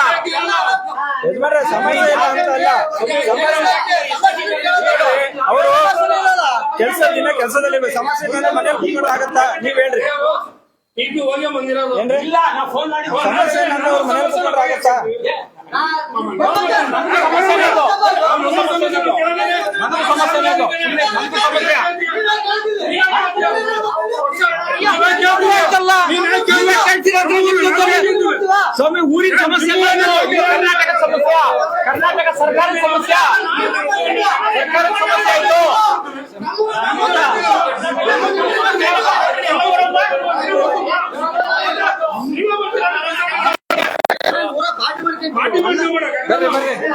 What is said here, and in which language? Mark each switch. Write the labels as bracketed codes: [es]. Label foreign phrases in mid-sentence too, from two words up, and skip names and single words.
[kn] ಯಜಮಾನ್ರೆ, ಸಮಸ್ಯೆ ಇಲ್ಲ ಅಂತ ಅಲ್ಲ, ಅವರು ಕೆಲಸದಲ್ಲಿ ಸಮಸ್ಯೆ ಇದ್ರೆ ಮನೇಲಿ ಕೂತ್ಕೊಂಡು ಆಗತ್ತಾ, ನೀವ್ ಹೇಳ್ರಿ. ಹೋಗಿ ಬಂದಿರೋದು ಏನ್ರಿ, ಇಲ್ಲ, ನಾವು ಫೋನ್ ಮಾಡಿ ಸಮಸ್ಯೆ ನನ್ನ ಅವ್ರ ಮನೇಲಿ ಕೂತ್ಕೊಂಡು ಆಗತ್ತಾ? [te] ಸಮಸ್ಯೆ లేదు, మనకు సమస్య లేదు, మనకు సమస్య ಸ್ವಾಮಿ. [kn] ಊರಿನ ಸಮಸ್ಯೆ ಕರ್ನಾಟಕ ಸಮಸ್ಯೆ, ಕರ್ನಾಟಕ ಸರ್ಕಾರದ ಸಮಸ್ಯೆ, ಸರ್ಕಾರದ ಸಮಸ್ಯೆ ಇದು. ಬರ್ರಿ ಬರ್ರಿ.